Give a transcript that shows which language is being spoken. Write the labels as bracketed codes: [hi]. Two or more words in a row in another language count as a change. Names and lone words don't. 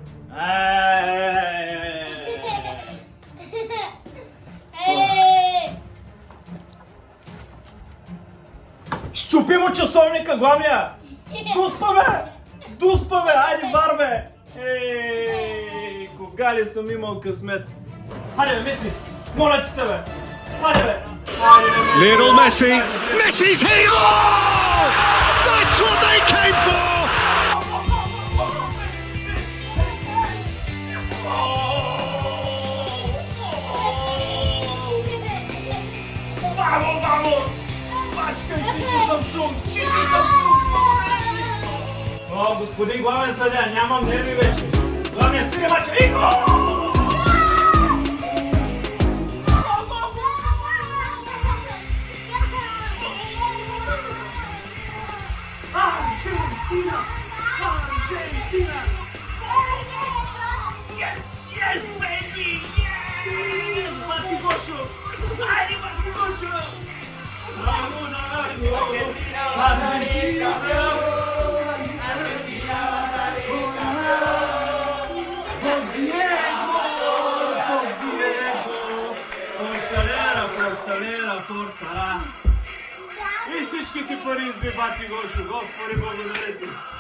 [bg] Щупи му часовника, главния! Дуспа бе! Дуспа бе! Хайде, вар бе! Ей, кога ли съм имал късмет? Хайде бе, Меси! Моля ти се бе! Хайде бе! [en] Lionel Messi. Messi's here! Oh! That's what they came for! [es] Vamos, vamos! [bg] Бачка, Чичо Самсунг! Чичо Самсунг! О, господин главен съдя, нямам нерви вече! Главният съдя мача и гол! [en] Argentina! Argentina! Yes! Yes, baby! Yes! Mati Gosho! [es] Haydi Mati Gosho! Vamos, Argentina! Argentina! [it] Forza! [bg] И всичките пари изби Бати Гошо. Господи, благодаря ти!